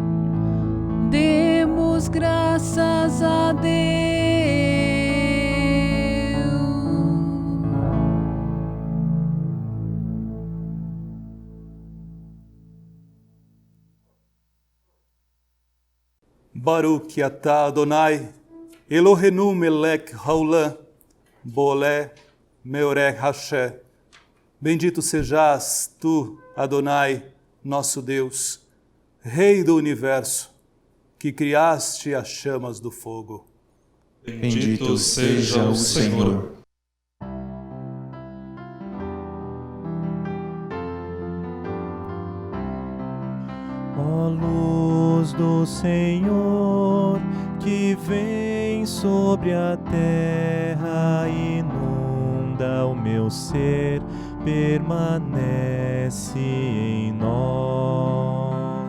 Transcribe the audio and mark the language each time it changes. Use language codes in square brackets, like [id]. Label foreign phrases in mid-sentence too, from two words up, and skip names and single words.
[pt] Demos graças a Deus. [he] ברוך אתה אדוני אלוהינו מלך העולם בורא מאורי האש. [pt] Bendito sejas tu, Adonai, nosso Deus, Rei do universo, que criaste as chamas do fogo. Bendito seja o Senhor. Ó luz do Senhor, que vem sobre a terra, inunda o meu ser, permanece em nós.